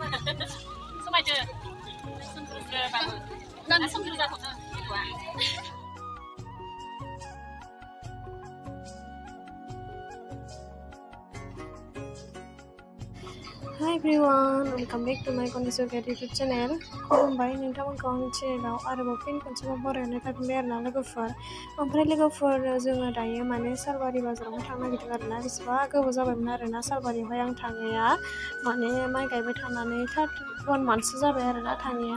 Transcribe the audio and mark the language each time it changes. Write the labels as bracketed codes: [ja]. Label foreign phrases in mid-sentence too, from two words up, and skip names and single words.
[brx] समायदो सोमज्रोज्रोबाबो गान सोमज्रो जाथ'नो गथ'आ [en] Hi everyone, welcome back to my Kondisi Yoga YouTube channel. [brx] खुलुमबाय नोंथांमोनखौ आंनि चेनेलाव आरोबाव फिन खनसेबाव बरायनाय थाफिनबाय आरोना लोगोफोर। ओमफ्राय लोगोफोर जोङो दायो माने सालबारि बाजारावहाय थांनो नागिरदों आरोना। बेसेबा गोबाव जाबायमोन आरोना सालबारियावहाय आं थाङैया माने माइ गायबाय थानानै 31 मान्थसो जाबाय आरोना थाङैया।